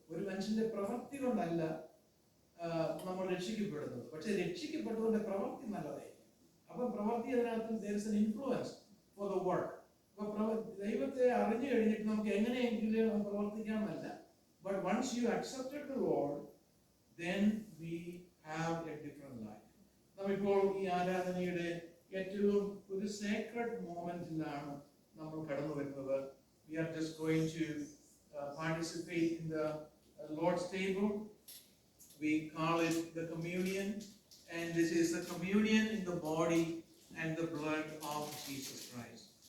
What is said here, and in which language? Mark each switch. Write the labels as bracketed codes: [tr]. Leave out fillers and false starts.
[ml] ഒരു മനുഷ്യന്റെ പ്രവൃത്തി കൊണ്ടല്ല നമ്മൾ രക്ഷിക്കപ്പെടുന്നത്. പക്ഷെ രക്ഷിക്കപ്പെട്ടവന്റെ പ്രവൃത്തി നല്ലതായിരിക്കും. അപ്പൊ പ്രവൃത്തി അതിനകത്ത് [en] there is an influence for the work. [ml] അപ്പൊ ദൈവത്തെ അറിഞ്ഞു കഴിഞ്ഞിട്ട് നമുക്ക് എങ്ങനെയെങ്കിലും പ്രവർത്തിക്കാമെന്നല്ല. [en] But once you accepted the Lord, then we have a different life. [ml] നമ്മളിപ്പോൾ ഈ ആരാധനയുടെ ഏറ്റവും ഒരു സേക്രഡ് മൊമെന്റിലാണ് നമ്മൾ കടന്നു വരുന്നത്. [en] We are just going to participate in the Lord's table. We call it the communion, and this is the communion in the body and the blood of Jesus Christ.